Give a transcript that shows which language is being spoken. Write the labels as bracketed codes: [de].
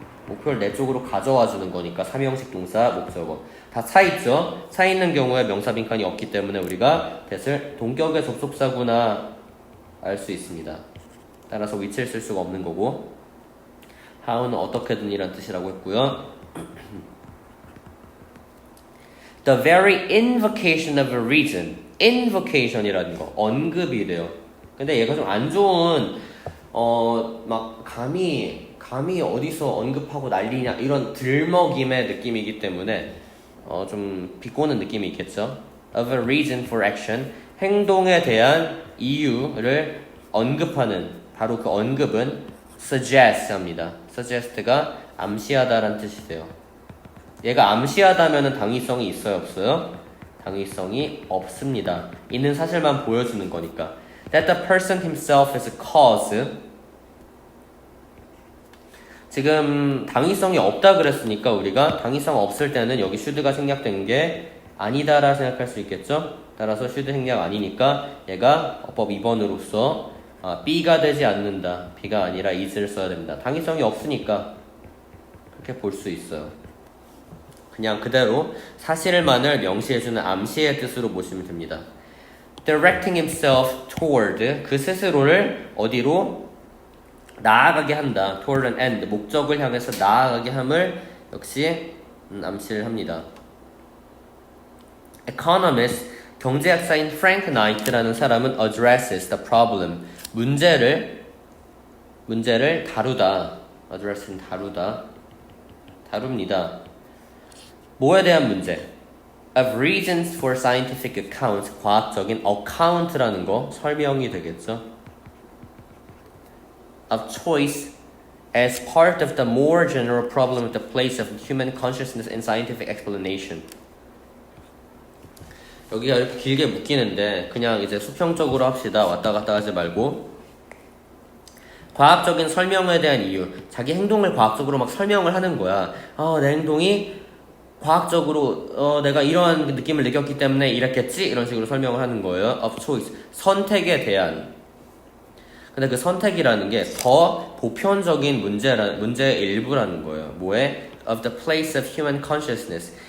[ko] 목표를 내 쪽으로 가져와 주는 거니까 삼형식 동사 목적어 다 차있죠. 차있는 경우에 명사 빈칸이 없기 때문에 우리가 that을 동격의 접속사구나 알 수 있습니다. 따라서 which를 쓸 수가 없는 거고 how는 어떻게든 이란 뜻이라고 했고요. [en] The very invocation of a reason, [ko] invocation이라는 거 언급이래요. 근데 얘가 좀 안 좋은 막 감히 어디서 언급하고 난리냐 이런 들먹임의 느낌이기 때문에 좀 비꼬는 느낌이 있겠죠. [en] Of a reason for action, [ko] 행동에 대한 이유를 언급하는 바로 그 언급은 suggest 합니다. suggest가 암시하다라는 뜻이 돼요. 얘가 암시하다면은 당위성이 있어요, 없어요? 당위성이 없습니다. 있는 사실만 보여주는 거니까. [en] That the person himself is a cause. [ko] 지금 당위성이 없다 그랬으니까 우리가 당위성 없을 때는 여기 should가 생략된 게 아니다라 생각할 수 있겠죠? 따라서 should 생략 아니니까 얘가 어법 2번으로서 B가 되지 않는다. B가 아니라 is를 써야 됩니다. 당위성이 없으니까 그렇게 볼 수 있어요. 그냥 그대로 사실만을 명시해주는 암시의 뜻으로 보시면 됩니다. [en] Directing himself toward, [ko] 그 스스로를 어디로? 나아가게 한다. [en] toward an end, [ko] 목적을 향해서 나아가게 함을 역시 암시를 합니다. Economist, 경제학자인 프랭크 나이트라는 사람은 [en] addresses the problem, [ko] 문제를 다루다. address는 다룹니다. 뭐에 대한 문제? [en] Of reasons for scientific accounts, [ko] 과학적인 account라는 거 설명이 되겠죠. [en] Of choice as part of the more general problem of the place of human consciousness in scientific explanation. [ko] 여기가 이렇게 길게 묶이는데 그냥 이제 수평적으로 합시다. 왔다 갔다 하지 말고. 과학적인 설명에 대한 이유. 자기 행동을 과학적으로 막 설명을 하는 거야. 내 행동이 과학적으로 내가 이러한 느낌을 느꼈기 때문에 이랬겠지? 이런 식으로 설명을 하는 거예요. [en] Of choice. [ko] 선택에 대한. 근데 그 선택이라는 게 더 보편적인 문제의 일부라는 거예요. 뭐에? [en] Of the place of human consciousness.